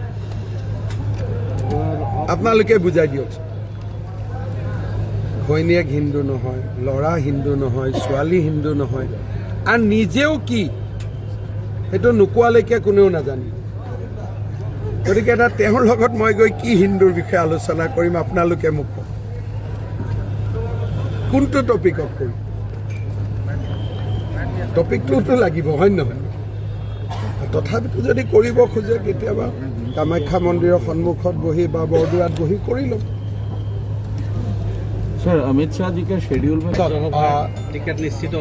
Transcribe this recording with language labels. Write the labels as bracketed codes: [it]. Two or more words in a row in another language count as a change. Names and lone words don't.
[as] আপোনালোকে বুজাই দিয়কচোন ঘৈণীয়েক হিন্দু নহয় ল'ৰা হিন্দু নহয় ছোৱালী হিন্দু নহয় আৰু নিজেও কি সেইটো নোকোৱালৈকে কোনেও নাজানে গতিকে এটা তেওঁৰ লগত মই গৈ কি হিন্দুৰ বিষয়ে আলোচনা কৰিম আপোনালোকে মোক কওক কোনটো টপিকত কৰিম টপিকটোতো লাগিব হয় নহয় তথাপিতো যদি কৰিব খোজে কেতিয়াবা কামাখ্যা মন্দিৰৰ সন্মুখত বহি বা বৰদোৱাত বহি কৰি ল'ম [hi] सर अमित शाह जी के शेड्यूल में [as] টিকেট নিশ্চিত